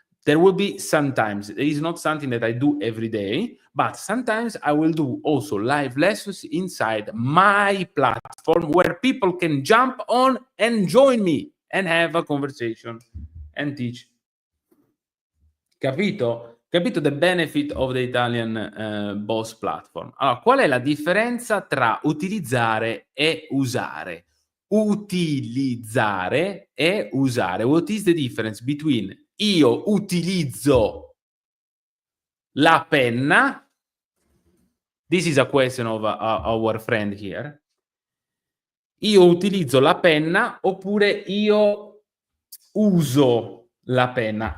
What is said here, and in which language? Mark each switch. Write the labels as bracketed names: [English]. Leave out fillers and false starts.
[English] There will be sometimes, it is not something that I do every day, but sometimes I will do also live lessons inside my platform where people can jump on and join me and have a conversation and teach. [Italian] Capito? [English] Capito the benefit of the Italian boss platform? [Italian] Allora, qual è la differenza tra utilizzare e usare? Utilizzare e usare. [English] What is the difference between [Italian] io utilizzo la penna? [English] This is a question of our friend here. [Italian] Io utilizzo la penna oppure io uso la penna.